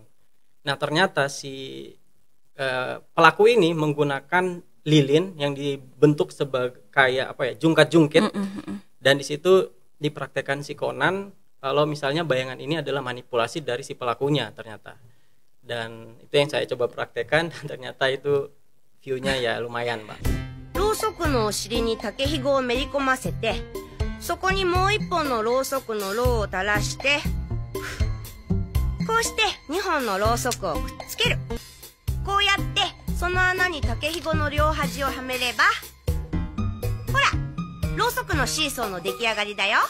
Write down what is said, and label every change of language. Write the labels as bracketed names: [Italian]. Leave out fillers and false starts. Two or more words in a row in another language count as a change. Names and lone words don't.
[Indonesian] Nah ternyata si pelaku ini menggunakan lilin yang dibentuk sebagai kayak jungkat-jungkit, dan di situ dipraktekkan si Conan kalau misalnya bayangan ini adalah manipulasi dari si pelakunya ternyata. Dan itu yang saya coba praktekkan, dan ternyata itu view-nya ya lumayan Mbak. [Japanese] ろうそくのお尻に竹ひごをめり込ませて、そこにもう一本のろうそくのろうを垂らして、 こうして2本のろうそくをくっつける。こうやってその穴に竹ひごの両端をはめれば、ほら、ろうそくのシーソーの出来上がりだよ。